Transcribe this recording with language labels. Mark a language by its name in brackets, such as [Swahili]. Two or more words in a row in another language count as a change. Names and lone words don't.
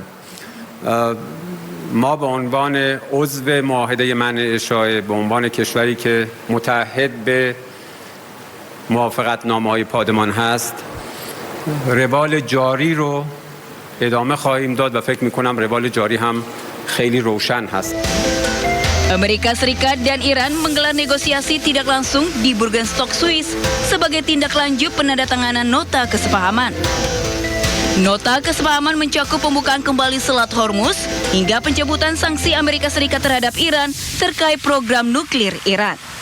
[Persian] ما به عنوان عضو معاهده منع اشاعه، به عنوان کشوری که متعهد به موافقتنامه‌های پادمان هست، روال جاری رو ادامه خواهیم داد و فکر می‌کنم روال جاری هم خیلی روشن هست. [Indonesian] Amerika Serikat dan Iran menggelar negosiasi tidak langsung di Bürgenstock, Swiss sebagai tindak lanjut penandatanganan nota kesepahaman. Nota kesepahaman mencakup pembukaan kembali Selat Hormuz hingga pencabutan sanksi Amerika Serikat terhadap Iran terkait program nuklir Iran.